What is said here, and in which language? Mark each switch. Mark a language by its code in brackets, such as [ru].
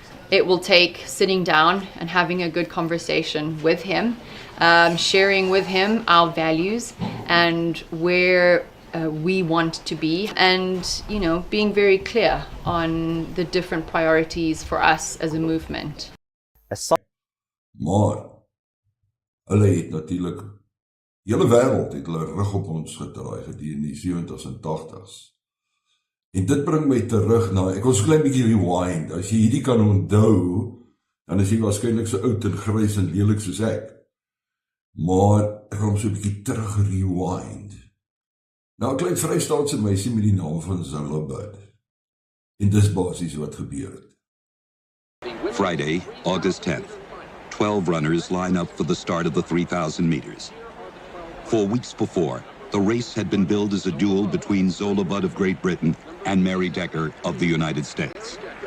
[en] It will take sitting down and having a good conversation with him, sharing with him our values and where we want to be, and being very clear on the different priorities for us as a movement. [af] Maar hulle het natuurlik, die hele wêreld het hulle rug op ons gedraai gedurende die 70s en 80s. En dit bring my terug na, ek wil so klein bietjie rewind, as jy hierdie kan onthou, dan is jy waarskynlik so oud en grys en lelik soos ek. Maar ek gaan so 'n bietjie terug rewind. Nou 'n klein Vrystaatse meisie met die naam van Zola Budd. En dis basies wat gebeur het. [en] Friday, August 10th. 12 runners line up for the start of the 3,000 meters. 4 weeks before, the race had been billed as a duel between Zola Budd of Great Britain and Mary Decker of the United States.